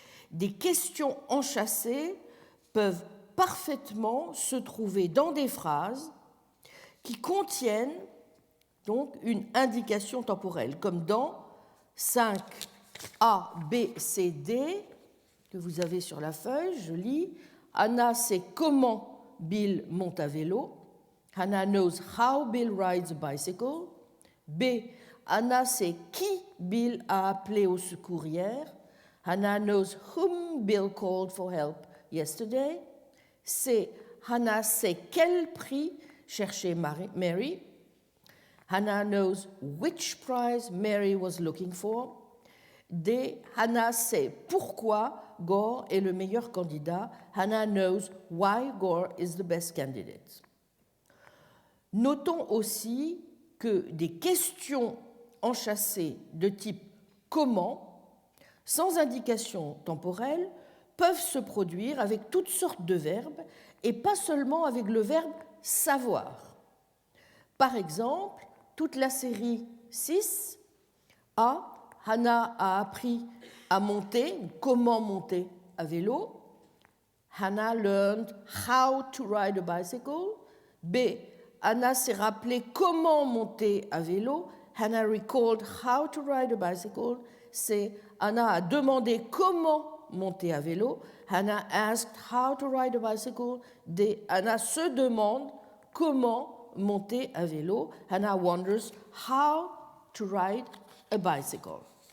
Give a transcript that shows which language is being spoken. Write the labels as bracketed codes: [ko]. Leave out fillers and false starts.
[fr] Des questions enchâssées peuvent parfaitement se trouver dans des phrases qui contiennent donc une indication temporelle, comme dans 5A, B, C, D, que vous avez sur la feuille, je lis. Anna sait comment Bill monte à vélo. [en] Hannah knows how Bill rides a bicycle. [fr] B, Anna sait qui Bill a appelé au secours hier. [en] Hannah knows whom Bill called for help yesterday. [fr] C, Hannah sait quel prix cherchait Mary. [en] Hannah knows which prize Mary was looking for. [fr] D, Hannah sait pourquoi Gore est le meilleur candidat. [en] Hannah knows why Gore is the best candidate. [fr] Notons aussi que des questions enchâssées de type comment, sans indication temporelle, peuvent se produire avec toutes sortes de verbes et pas seulement avec le verbe savoir. Par exemple, toute la série 6, A, Hannah a appris à monter, comment monter à vélo. [en] Hannah learned how to ride a bicycle. [fr] B, Hannah s'est rappelé comment monter à vélo. [en] Hannah recalled how to ride a bicycle. [fr] C, Hannah a demandé comment monter à vélo. [en] Hannah asked how to ride a bicycle. [fr] D, Hannah se demande comment monter à vélo. [en] Hannah wonders how to ride a bicycle.